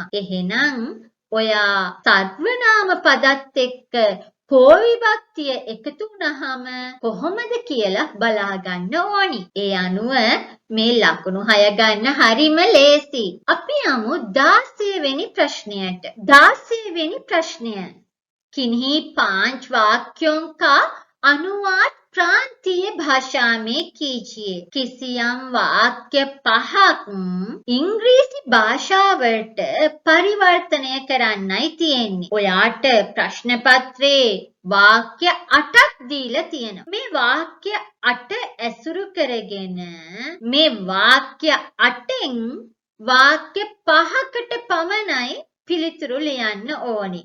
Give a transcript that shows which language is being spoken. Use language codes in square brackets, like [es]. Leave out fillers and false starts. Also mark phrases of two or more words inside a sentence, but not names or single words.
[si] එහෙනම් ඔයා සර්වනාම පදත් එක්ක කෝ විභක්තිය එකතු වුණාම කොහොමද කියලා බලා ගන්න ඕනි. ඒ අනුව මේ ලකුණු 6 ගන්න හරිම ලේසි. අපි යමු 16 වෙනි ප්‍රශ්නයට. 16 වෙනි ප්‍රශ්නය. [hi] किन्हीं 5 वाक्यों का अनुवाद प्रांतीय भाषा में कीजिए. [si] කිසියම් වාක්‍ය 5ක් ඉංග්‍රීසි භාෂාවට පරිවර්තනය කරන්නයි තියෙන්නේ. ඔයාට ප්‍රශ්න පත්‍රයේ වාක්‍ය 8ක් දීලා තියෙනවා. මේ වාක්‍ය 8 ඇසුරු කරගෙන මේ වාක්‍ය 8න් වාක්‍ය 5කට පමණයි පිළිතුරු ලියන්න ඕනි.